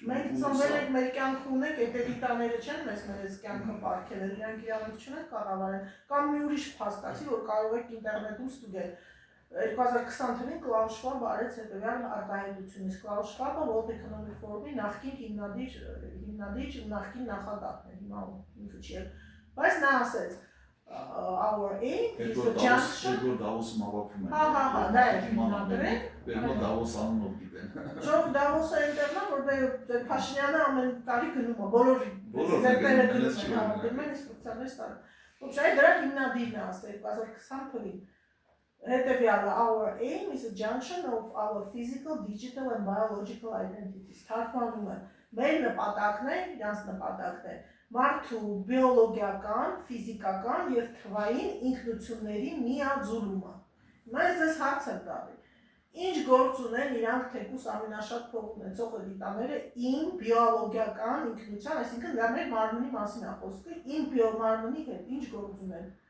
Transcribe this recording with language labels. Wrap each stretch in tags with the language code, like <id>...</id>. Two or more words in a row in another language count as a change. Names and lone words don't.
<hy>Մենք ծնվել ենք, մեր կյանքը ունենք, այդ էլիտաները չեն մեզ կյանքը պարգևել, իրանք իրավունք չունեն կառավարել։ Կամ մի ուրիշ փաստացի, որ կարող եք ինտերնետում ստուգել։ 2020 թվականին Klaus Schwab արեց հետևյալ արտահայտություն, իսկ Klaus Schwab-ը World Economic Forum-ի նախկին հիմնադիր ու նախկին նախագահն է, հիմա ինքը չի, բայց նա ասեց</hy> <en>our aim is the junction.</en> <hy>Որ Դավոսում հավաքվում են։ Հա, դա է հիմնադրել։ Բերնո Դավոս անունով գիտեն։ Ժողով Դավոսը այնտեղն է, որտեղ Փաշինյանը ամեն տարի գնում է, բոլոր Բոլորը գնում են ինստրուկցիաներ ստանում։ Ոչ այ դրա հիմնադիրն է ասել 2020 թվականին։ Հետևյալը</hy> <en>our aim is a junction of our physical, digital and biological identities։</en> <hy>Թարգմանում է մեր նպատակն է, իրանց նպատակն է մարդու բիոլոգիական, ֆիզիկական եւ թվային ինքնությունների միաձուլումը։ Հիմա ես հարց եմ տալի։ Ինչ գործ ունեն իրանք թեկուս ամենաշատ փող ունեցող էլիտաները իմ բիոլոգիական ինքնության, այսինքն դա մեր մարմնի մասին է խոսքը, իմ բիոմարմնի հետ ինչ գործ ունեն,</hy>